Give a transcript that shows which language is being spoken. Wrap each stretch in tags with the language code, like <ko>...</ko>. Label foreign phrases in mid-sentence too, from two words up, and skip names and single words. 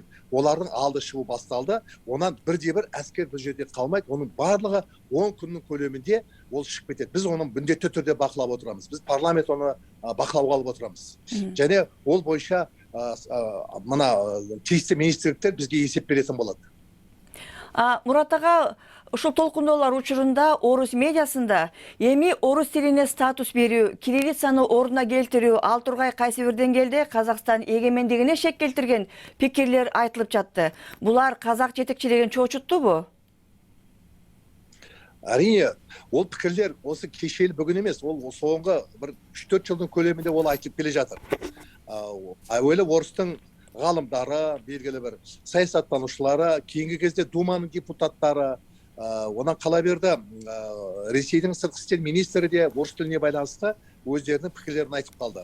<kk>Олардың алды шығу басталды. Онан бірде-бір әскер бұл жерде қалмайды. Оның барлығы 10 күннің көлемінде ол шығып кетеді. Біз оны міндетті түрде бақылап отырамыз. Біз парламент оны бақылауға алып отырамыз. Және ол бойынша мына тиісті министрліктер бізге есеп беретін болады. Мұрат аға,</kk> <ky>ушул толкундоолор учурунда орус медиасында эми орус тилине статус берүү, кириллицаны ордуна келтирүү, ал тургай кайсы бир деңгээлде Казакстан эгемендигине шек келтирген пикирлер айтылып жатты. Булар казак жетекчилигин чоочуттубу?</ky> <kk>Әрине, ол пікірлер осы кешелі бүгін емес, ол соңғы бір 3-4 жылдың көлемінде ол айтып келе жатыр. Әуелі орыстың ғалымдары, белгілі бір саясаттанушылары, кейінгі кезде Думаның депутаттары, онан қала берді Ресейдің сыртқы істер министрі де орыс тіліне байланысты өздерінің пікірлерін айтып қалды.</kk>